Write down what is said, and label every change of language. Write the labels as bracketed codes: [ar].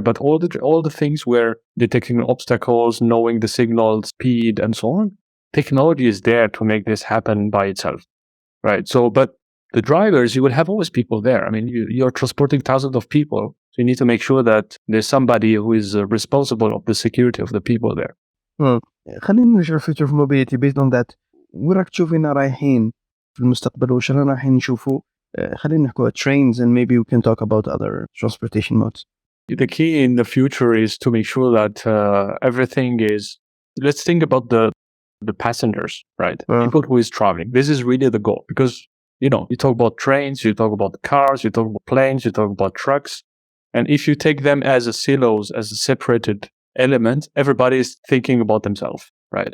[en] But all the things where detecting obstacles, knowing the signal speed, and so on, technology is there to make this happen by itself, right? So, but the drivers, you will have always people there. I mean, you're transporting thousands of people, so you need to make sure that there's somebody who is responsible of the security of the people there. [ar] خلينا نرجع [en] future of mobility based on that. [ar] وين راك تشوفينا رايحين في المستقبل وش رانا رايحين نشوفوا؟ خلينا نحكوا [en] trains, and maybe we can talk about other transportation modes. The key in the future is to make sure that everything is. Let's think about the passengers, right? Wow. People who is traveling. This is really the goal, because you talk about trains, you talk about cars, you talk about planes, you talk about trucks, and if you take them as a silos, as a separated element, everybody is thinking about themselves, right?